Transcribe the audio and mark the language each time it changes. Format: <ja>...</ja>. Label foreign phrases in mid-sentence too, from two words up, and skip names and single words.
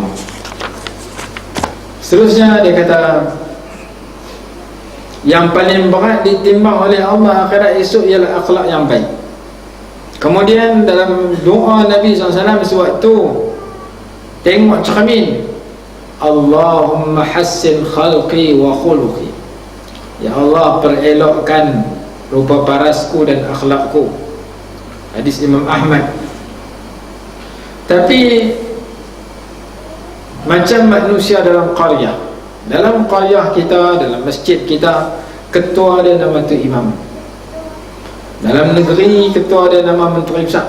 <ms>Seterusnya dia kata yang paling berat ditimbang oleh Allah akhirat esok ialah akhlak yang baik. Kemudian dalam doa Nabi SAW sewaktu tengok cermin,</ms> <ar>Allahumma hassin khalqi wa khuluqi,</ar> <ms>ya Allah perelokkan rupa parasku dan akhlakku. Hadis Imam Ahmad. Tapi macam manusia dalam qaryah kita, dalam masjid kita, ketua dia nama tu imam. Dalam negeri ketua dia nama menteri besar.</ms>